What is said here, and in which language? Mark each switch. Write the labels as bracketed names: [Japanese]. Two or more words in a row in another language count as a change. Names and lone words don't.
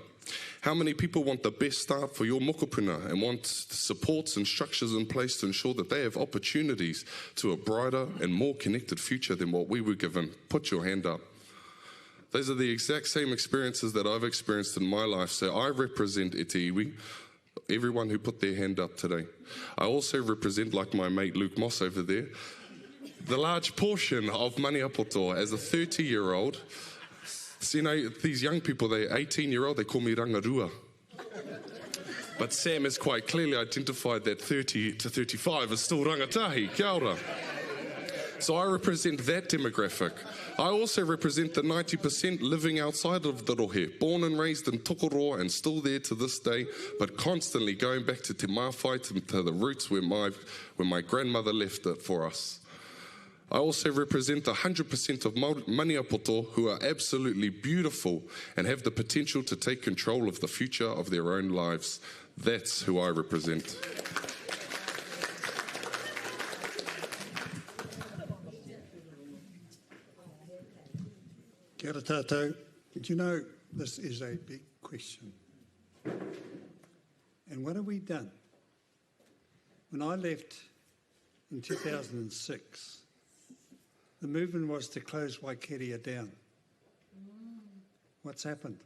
[English] How many people want the best start for your mokopuna and want supports and structures in place to ensure that they have opportunities to a brighter and more connected future than what we were given? Put your hand up. Those are the exact same experiences that I've experienced in my life. So I represent [Māori] e te iwi, [English] everyone who put their hand up today. I also represent, like my mate Luke Moss over there, the large portion of Maniapoto as a 30-year-old. So, you know, these young people, they're 18-year-old, they call me rangarua. But Sam has quite clearly identified that 30 to 35 is still rangatahi, [Māori] kia ora. [English] So I represent that demographic. I also represent the 90% living outside of the rohe, born and raised in Tokoroa and still there to this day, but constantly going back to [Māori] te mawhai, [English] to the roots where my grandmother left it for us. I also represent the 100% of Maniapoto who are absolutely beautiful and have the potential to take control of the future of their own lives. That's who I represent. [Māori] Kia ora tātou. [English] Do you know this is a big question? And what have we done? When I left in 2006, the movement was to close Waikeria down. What's happened?